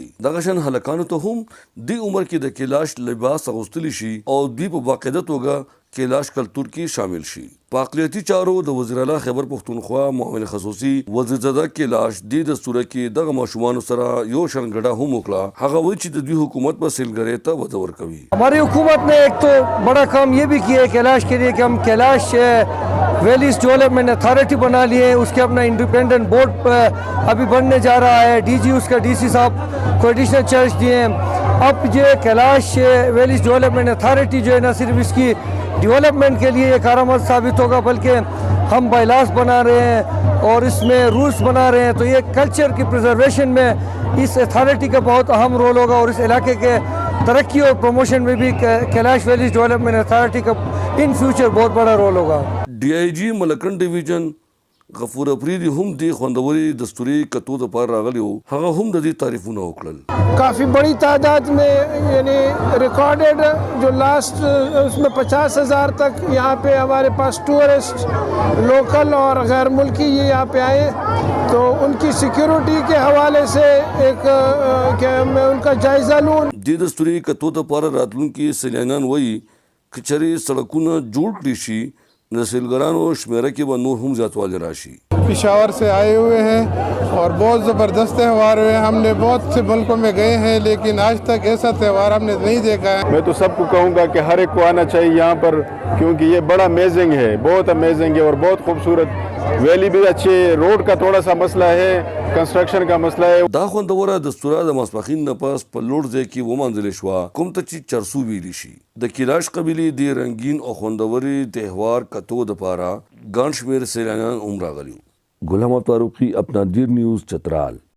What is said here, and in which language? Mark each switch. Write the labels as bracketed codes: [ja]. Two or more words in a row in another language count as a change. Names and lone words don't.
[ps] دغه شان هلکانو ته هم د عمر کې د کیلاش لباس اغوستلی شي او دی په باقاعده توګه کیلاش کلتور کې شامل شي. په اقلیتي چارو د وزیر اعلی خیبر پختونخوا معاون خصوصي وزیرزاده کیلاش د دستوره کې دغه ماشومان سره یو شرنګډه هم وکړه. هغه وایي چې د دوی حکومت په سیلګری ته وده ورکوي. [ur] ہماری حکومت نے ایک تو بڑا کام یہ بھی کیا ہے کیلاش کے لیے کہ ہم کیلاش ویلیز ڈیولپمنٹ اتھارٹی بنا لیے. اس کے اپنا انڈیپنڈنٹ بورڈ ابھی بننے جا رہا ہے. ڈی جی اس کا ڈی سی صاحب کو [en] additional charge [ur] دیے ہیں. اب یہ کیلاش ویلیز ڈیولپمنٹ اتھارٹی جو ہے نہ صرف اس کی ڈیولپمنٹ کے لیے ایک کارآمد ثابت ہوگا بلکہ ہم بائلاز بنا رہے ہیں اور اس میں رولز بنا رہے ہیں. تو یہ کلچر کی پریزرویشن میں اس اتھارٹی کا بہت اہم رول ہوگا اور اس علاقے کے ترقی اور پروموشن میں بھی کیلاش ویلیز ڈیولپمنٹ اتھارٹی کا [en] in future [ur] بہت بڑا رول ہوگا. [ps] DIG मलकन डिवीजन غفور افریدي هم د خوندوري دستوري کتو د پار راغلی وو. هغه هم د دې تعریفونه وکړل. [ur] کافی بڑی تعداد میں یعنی ریکارڈڈ جو لاسٹ اس میں 50,000 تک یہاں پہ ہمارے پاس [en] tourist local [ur] اور غیر ملکی یہ یہاں پہ آئے. تو ان کی سیکیورٹی کے حوالے سے ایک کیا میں ان کا جائزہ لوں. [ps] د دستوري کتو د پار راتلونکي سیلانیان وایي چې چېرې سړکونه جوړ کړي شي د سیلګرانو شمیره کې به نور هم زیاتوالی راشي. [ur] پشاور سے آئے ہوئے ہیں اور بہت زبردست تہوار ہوئے. ہم نے بہت سے ملکوں میں گئے ہیں لیکن آج تک ایسا تہوار ہم نے نہیں دیکھا ہے. میں تو سب کو کہوں گا کہ ہر ایک کو آنا چاہیے یہاں پر کیونکہ یہ بڑا امیزنگ ہے، بہت امیزنگ ہے اور بہت خوبصورت. ویلی بھی اچھی ہے، روڈ کا تھوڑا سا مسئلہ ہے، کنسٹرکشن کا مسئلہ ہے. [ps] دا خوندوره دستوره د ماسپښین نه پس په لوړ ځای کې ومانځل شوه کوم ته چې چرسو ویلی شي. د کیلاش قبیلې د رنګین او خوندوري تهوار کتو د پاره ګڼ شمېر سیلانیان هم راغلي. غلام فاروقي، اپنا دیر نیوز، چترال.